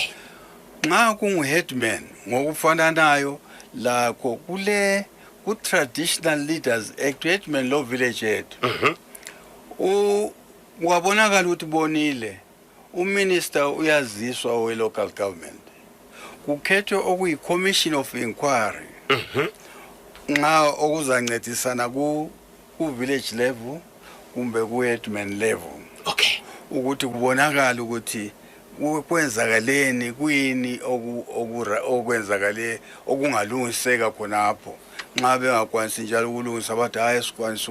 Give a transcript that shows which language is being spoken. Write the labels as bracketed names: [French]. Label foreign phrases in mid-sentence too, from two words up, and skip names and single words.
[North Ndebele] nxa kungu-headman ngokufananayo lakho kule ku- [English] traditional leaders act [North Ndebele] headman lo [English] village head [North Ndebele] wabonakala ukuthi bonile uminister uyaziswa we- [English] local government [North Ndebele] kukhethwe okuyi- [English] commission of inquiry [North Ndebele] nxa okuzancedisana ku- [English] village level [North Ndebele] kumbe ku- [English] headman level [North Ndebele] okay ukuthi kubonakala ukuthi kwenzakaleni kuyini okwenzakale okungalungiseka khonapho nxa bengakwanisi njalo ukulungisa bathi hayi sikwanisa